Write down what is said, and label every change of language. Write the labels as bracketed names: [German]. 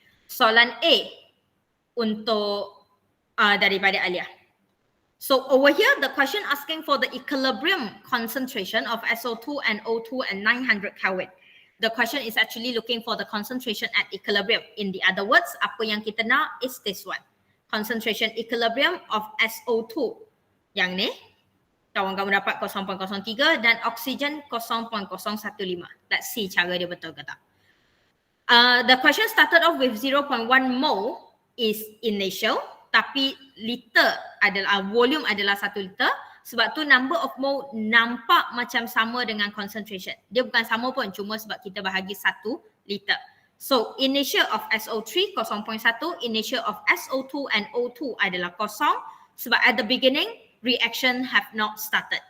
[Malay] Soalan A untuk daripada Alia. [English] So over here, the question asking for the equilibrium concentration of SO2 and O2 and 900 Kelvin. The question is actually looking for the concentration at equilibrium. In the other words, [Malay] apa yang kita nak [English] is this one. Concentration equilibrium of SO2. [Malay] Yang ni, kawan-kawan dapat 0.03 dan oksigen 0.015. [English] Let's see [Malay] cara dia betul ke tak. [English] The question started off with 0.1 mole is initial. [Malay] tapi liter adalah volume adalah 1 liter. Sebab tu number of mole nampak macam sama dengan concentration. Dia bukan sama pun, cuma sebab kita bahagi 1 liter. So initial of SO3 0.1, initial of SO2 and O2 adalah kosong sebab [English] at the beginning reaction have not started.